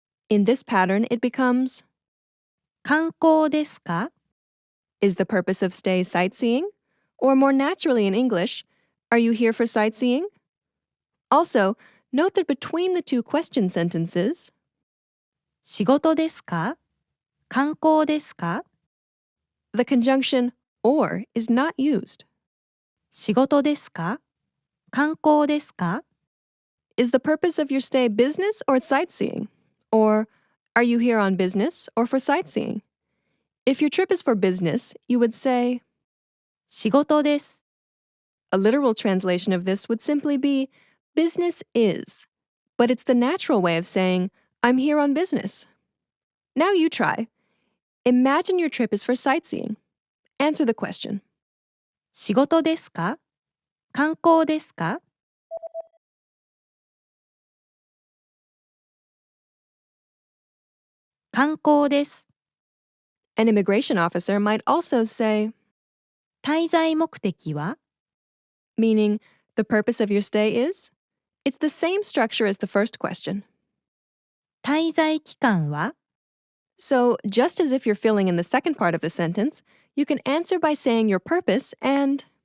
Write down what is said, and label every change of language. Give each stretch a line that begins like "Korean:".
English: In this pattern, it becomes,
Japanese: 観光ですか
English: is the purpose of stay sightseeing? Or more naturally in English, are you here for sightseeing? Also, note that between the two question sentences,
Japanese: 仕事ですか観光ですか
English: the conjunction or is not used.
Japanese: 仕事ですか観光ですか
English: Is the purpose of your stay business or sightseeing? Or are you here on business or for sightseeing? If your trip is for business, you would say,
Japanese: 仕事です
English: a literal translation of this would simply be, business is. But it's the natural way of saying, I'm here on business. Now you try. Imagine your trip is for sightseeing. Answer the question.
Japanese: 仕事ですか観光ですか観光です
English: An immigration officer might also say,
Japanese: 滞在目的は
English: meaning, the purpose of your stay is? It's the same structure as the first question.
Japanese: 滞在期間は
English: So, just as if you're filling in the second part of the sentence, you can answer by saying your purpose and